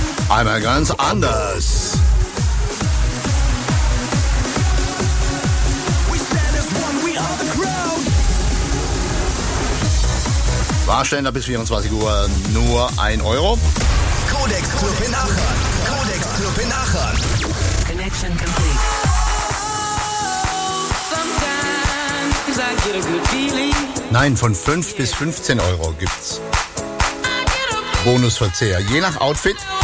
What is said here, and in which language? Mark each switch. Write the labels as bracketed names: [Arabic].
[German] Einmal ganz anders. Warsteller bis 24 Uhr nur 1 Euro. [English] Codex Club in Aachen. Codex Club in Aachen. Connection complete. Oh, sometimes I get a good feeling. [German] Nein, von 5 bis 15 Euro gibt's Bonusverzehr. Je nach Outfit.